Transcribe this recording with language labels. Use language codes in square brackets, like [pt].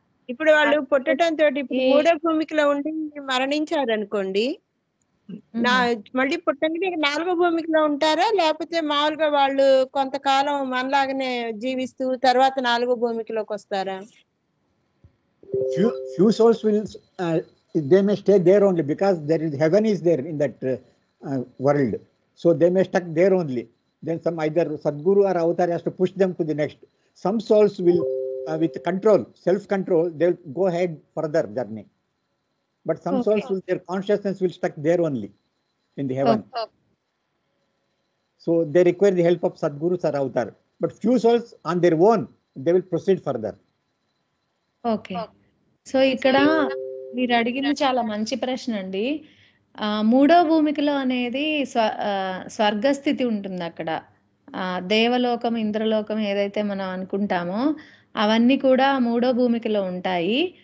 [te] ఇప్పుడు వాళ్ళు పుట్టడంతో ఇప్పుడు మూడో భూమికలో ఉండి మరణించారు అనుకోండి, మళ్ళీ పుట్టంగానే నాలుగో భూమికలో ఉంటారా, లేకపోతే మామూలుగా వాళ్ళు కొంతకాలం మనలాగానే జీవిస్తూ తర్వాత నాలుగో భూమికలోకి వస్తారా? [en] Few souls will they may stay there only because there is heaven is there in that world, so they may stuck there only. Then some either Sadguru or avatar has to push them to the next. Some souls will with control, self control, they will go ahead further journey, but some souls will, their consciousness will stuck there only in the heaven. So they require the help of Sadgurus or avatar, but few souls on their own they will proceed further. [te] Okay, so ఇక్కడ మీరు అడిగింది చాలా మంచి ప్రశ్న అండి. మూడో భూమికలో అనేది స్వర్గస్థితి ఉంటుంది. అక్కడ దేవలోకం, ఇంద్రలోకం ఏదైతే మనం అనుకుంటామో అవన్నీ కూడా మూడో భూమికలో ఉంటాయి.